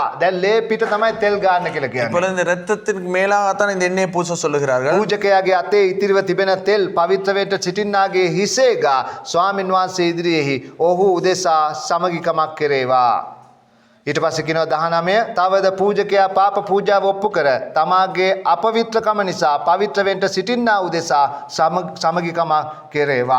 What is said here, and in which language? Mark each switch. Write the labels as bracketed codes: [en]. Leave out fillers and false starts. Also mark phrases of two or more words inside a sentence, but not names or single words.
[si] දැන් ලේ පිට තමයි තෙල් ගන්න කියලා කියන්නේ. இப்பொழுது இந்த இரத்தத்திற்கு மேலாகத்தான் இந்த எண்ணெயை பூச சொல்லுகிறார்கள். පූජකයාගේ අතේ ඉතිරිව තිබෙන තෙල් පවිත්‍ර වෙන්න සිටින්නාගේ හිසේ ගා ස්වාමීන් වහන්සේ ඉදිරියේහි ඔහු උදෙසා සමගිකමක් කෙරේවා. ඊට පස්සේ කියනවා 19 තවද පූජකයා පාප පූජාව ඔප්පු කර තමාගේ අපවිත්‍රකම නිසා පවිත්‍ර වෙන්න සිටින්නා උදෙසා සමගිකම කෙරේවා.